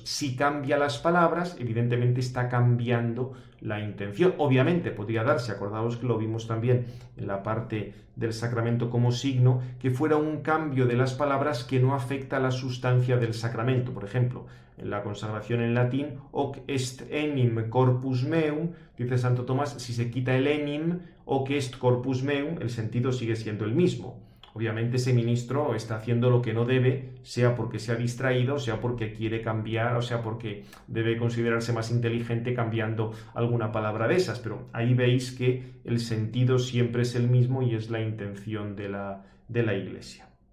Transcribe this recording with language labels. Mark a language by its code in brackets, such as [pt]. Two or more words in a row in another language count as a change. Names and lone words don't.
[es] Si cambia las palabras, evidentemente está cambiando la intención. Obviamente podría darse, acordaos que lo vimos también en la parte del sacramento como signo, que fuera un cambio de las palabras que no afecta a la sustancia del sacramento. Por ejemplo, en la consagración en latín, [la] hoc est enim corpus meum, [es] dice Santo Tomás, si se quita el enim, [la] hoc est corpus meum, [es] el sentido sigue siendo el mismo. Obviamente ese ministro está haciendo lo que no debe, sea porque se ha distraído, sea porque quiere cambiar, o sea porque debe considerarse más inteligente cambiando alguna palabra de esas. Pero ahí veis que el sentido siempre es el mismo y es la intención de la Iglesia.